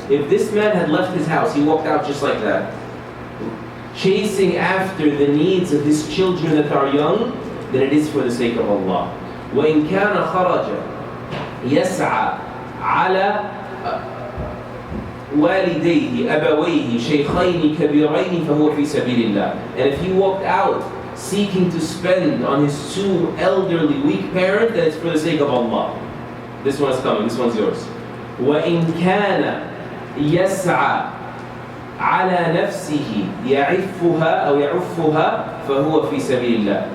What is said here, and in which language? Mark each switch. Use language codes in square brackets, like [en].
[en] If this man had left his house, he walked out just like that, chasing after the needs of his children that are young, then it is for the sake of Allah. [ar] وإن كان خرج يسعى على والديه أبويه شيخين كبيرين فهو في سبيل الله. [en] And if he walked out seeking to spend on his two elderly weak parents, then it's for the sake of Allah. This one's coming, this one's yours. [ar] وإن كان يسعى على نفسه يعفها أو يعفها فهو في سبيل الله.